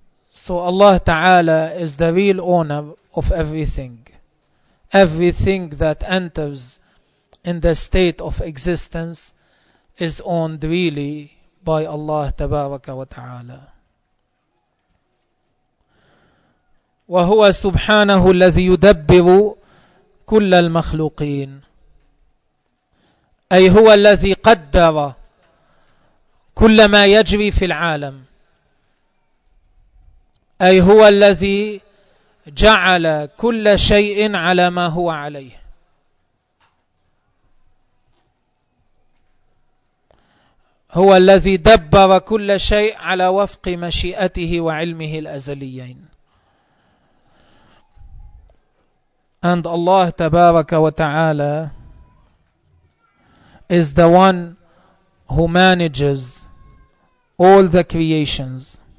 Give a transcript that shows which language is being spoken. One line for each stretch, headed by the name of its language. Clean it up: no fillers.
English: So Allah Ta'ala is the real owner of everything. Everything that enters in the state of existence is owned really by Allah Tabaraka wa Ta'ala.
Arabic: وهو سبحانه الذي يدبر كل المخلوقين, أي هو الذي قدر كل ما يجري في العالم, أي هو الذي جعل كل شيء على ما هو عليه. هو الذي دبر كل شيء على وفق مشيئته وعلمه الأزليين.
English: And Allah
Arabic: تبارك وتعالى
English: is the one who manages all the creations.